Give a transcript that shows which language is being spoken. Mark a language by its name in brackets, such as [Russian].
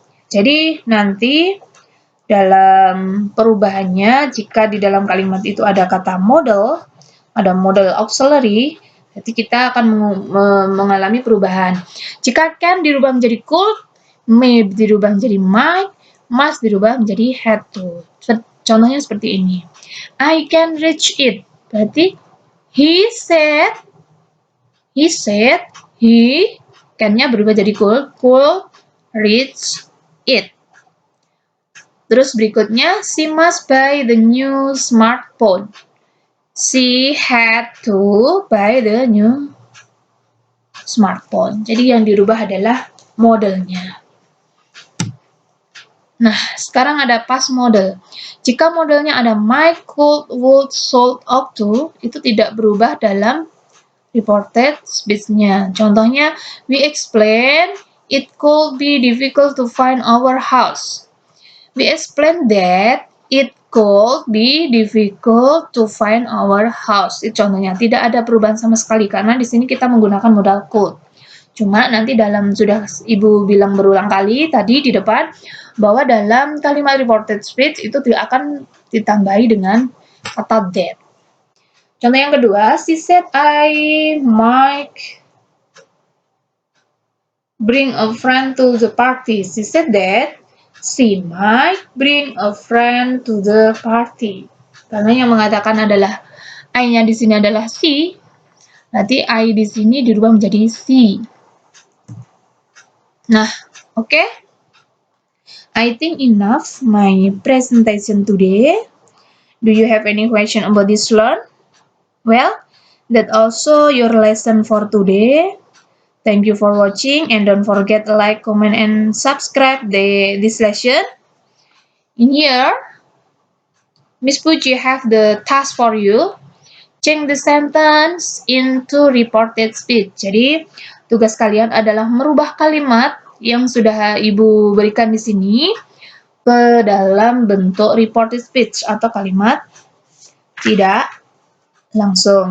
[Indonesian] Jadi nanti dalam perubahannya jika di dalam kalimat itu ada kata model, ada model auxiliary, berarti kita akan mengalami perubahan. Jika can dirubah menjadi could, may dirubah menjadi might, must dirubah menjadi had to. Contohnya seperti ini. [English] I can reach it. [Indonesian] Berarti [English] he said he can-nya [Indonesian] berubah jadi [English] could reach it. [Indonesian] Terus berikutnya, [English] she must buy the new smartphone. She had to buy the new smartphone. [Indonesian] Jadi yang dirubah adalah modelnya. Nah, sekarang ada past model. Jika modelnya ada might, could, would, should, ought to, itu tidak berubah dalam reported speech-nya. [English] Contohnya, we explain it could be difficult to find our house. We explain that it could be difficult to find our house. [Indonesian] Itu contohnya, tidak ada perubahan sama sekali karena di sini kita menggunakan modal could. Cuma nanti sudah Ibu bilang berulang kali tadi di depan bahwa dalam kalimat reported speech itu akan ditambahi dengan kata that. Contoh yang kedua, [English] she said I might bring a friend to the party. She said that she might bring a friend to the party. [Indonesian] Karena yang mengatakan adalah I-nya di sini adalah she, nanti I di sini dirubah menjadi she. Nah, oke. [English] I think enough my presentation today. Do you have any question about this learn? Well, that also your lesson for today. Thank you for watching and don't forget to like, comment, and subscribe this lesson. In here, Miss Puji have the task for you. Change the sentence into reported speech. [Indonesian] Jadi, tugas kalian adalah merubah kalimat yang sudah Ibu berikan di sini ke dalam bentuk reported speech atau kalimat tidak langsung.